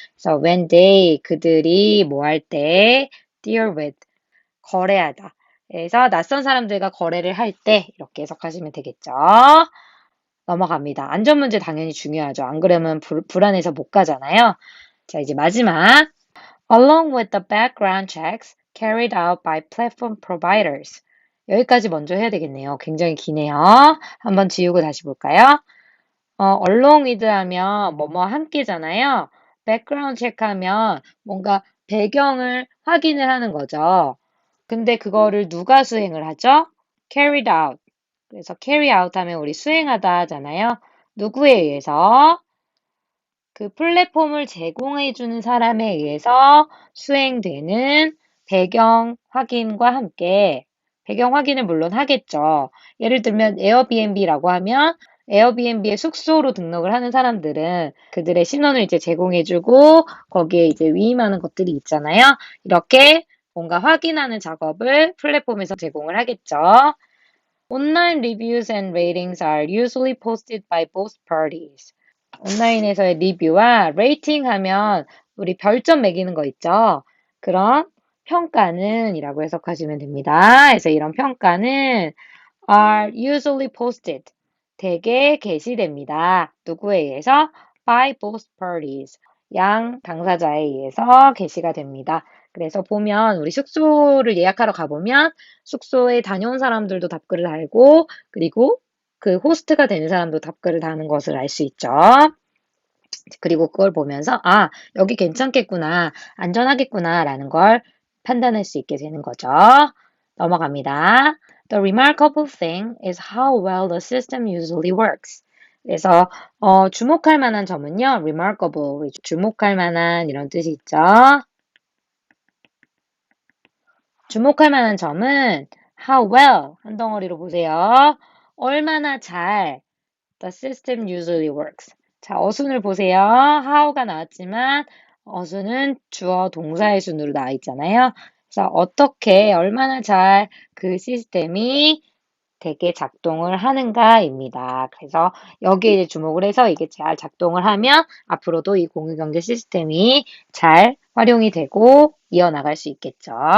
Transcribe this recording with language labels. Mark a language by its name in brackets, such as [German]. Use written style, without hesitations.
[Korean] 그래서 [English] when they [Korean] 그들이 뭐 할 때 [English] deal with [Korean] 거래하다. 그래서 낯선 사람들과 거래를 할 때 이렇게 해석하시면 되겠죠. 넘어갑니다. 안전 문제 당연히 중요하죠. 안 그러면 불안해서 못 가잖아요. 자, 이제 마지막. [English] Along with the background checks carried out by platform providers. [Korean] 여기까지 먼저 해야 되겠네요. 굉장히 기네요. 한번 지우고 다시 볼까요? [English] along with [Korean] 하면 뭐뭐 함께잖아요. background check 하면 뭔가 배경을 확인을 하는 거죠. 근데 그거를 누가 수행을 하죠? [English] carried out. [Korean] 그래서 [English] carry out [Korean] 하면 우리 수행하다 하잖아요. 누구에 의해서? 그 플랫폼을 제공해주는 사람에 의해서 수행되는 배경 확인과 함께 배경 확인을 물론 하겠죠. 예를 들면 에어비앤비라고 하면 에어비앤비의 숙소로 등록을 하는 사람들은 그들의 신원을 이제 제공해주고 거기에 이제 위임하는 것들이 있잖아요. 이렇게 뭔가 확인하는 작업을 플랫폼에서 제공을 하겠죠. [English] Online reviews and ratings are usually posted by both parties. [Korean] 온라인에서의 리뷰와 레이팅 하면 우리 별점 매기는 거 있죠? 그런 평가는 이라고 해석하시면 됩니다. 그래서 이런 평가는 [English] are usually posted. [Korean] 대개 게시됩니다. 누구에 의해서? [English] by both parties. [Korean] 양 당사자에 의해서 게시가 됩니다. 그래서 보면 우리 숙소를 예약하러 가보면 숙소에 다녀온 사람들도 답글을 달고 그리고 그 호스트가 되는 사람도 답글을 다는 것을 알 수 있죠. 그리고 그걸 보면서 아, 여기 괜찮겠구나, 안전하겠구나 라는 걸 판단할 수 있게 되는 거죠. 넘어갑니다. [English] The remarkable thing is how well the system usually works. [Korean] 그래서 주목할 만한 점은요. remarkable, 주목할 만한 이런 뜻이 있죠. 주목할 만한 점은 [English] how well [Korean] 한 덩어리로 보세요. 얼마나 잘 [English] the system usually works. [Korean] 자, 어순을 보세요. how가 나왔지만 어순은 주어 동사의 순으로 나와 있잖아요. 그래서 어떻게 얼마나 잘 그 시스템이 되게 작동을 하는가입니다. 그래서 여기에 이제 주목을 해서 이게 잘 작동을 하면 앞으로도 이 공유경제 시스템이 잘 활용이 되고 이어나갈 수 있겠죠.